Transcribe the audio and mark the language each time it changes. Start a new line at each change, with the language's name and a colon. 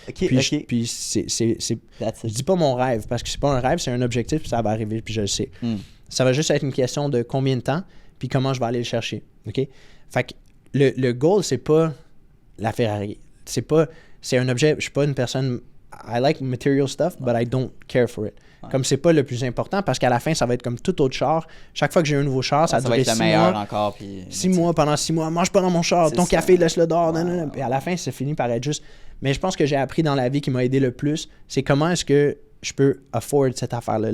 French: Puis je dis pas mon rêve, parce que c'est pas un rêve, c'est un objectif, puis ça va arriver, puis je le sais. Ça va juste être une question de combien de temps, puis comment je vais aller le chercher. Okay? Fait que le goal, c'est pas la Ferrari. C'est un objet. Je suis pas une personne.
English: I like material stuff, but I don't care for it.
French: Comme c'est pas le plus important, parce qu'à la fin, ça va être comme tout autre char. Chaque fois que j'ai un nouveau char, ça va être le meilleur encore. Puis 6 mois, pendant 6 mois, mange pas dans mon char, ton café, laisse-le dehors. Puis à la fin, ça finit par être juste. Mais je pense que j'ai appris dans la vie qui m'a aidé le plus, c'est comment est-ce que je peux afford cette affaire-là.